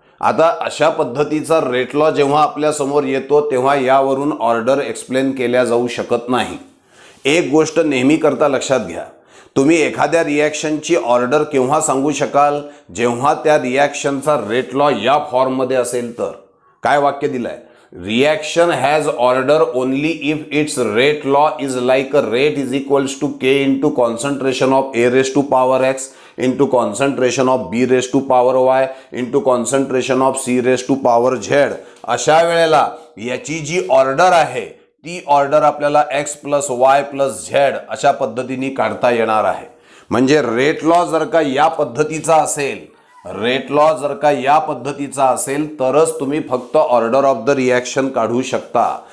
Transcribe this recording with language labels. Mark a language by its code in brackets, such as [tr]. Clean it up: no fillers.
[mr] आता अशा पद्धतीचा रेट लॉ जेव्हा आपल्या समोर येतो तेव्हा यावरून ऑर्डर एक्सप्लेन केल्या जाऊ शकत नाही. एक गोष्ट नेहमी करता लक्षात घ्या, तुम्ही एखाद्या रिॲक्शनची ऑर्डर केव्हा सांगू शकाल, जेव्हा त्या रिॲक्शनचा रेट लॉ या फॉर्ममध्ये असेल तर. काय वाक्य दिलंय, [en] reaction has order only if its rate law is like a rate is equals to K into concentration of A raised to power X into concentration of B raised to power Y into concentration of C raised to power Z. [mr] अशा वेळेला याची जी order आहे ती order आपल्याला X plus Y plus Z अशा पद्धतीने काढता येणार आहे. म्हणजे रेट लॉ जर का या पद्धतीचा असेल, रेट लॉ जर का या पद्धतीचा असेल तरच तुम्ही फक्त ऑर्डर ऑफ द रिॲक्शन काढू शकता.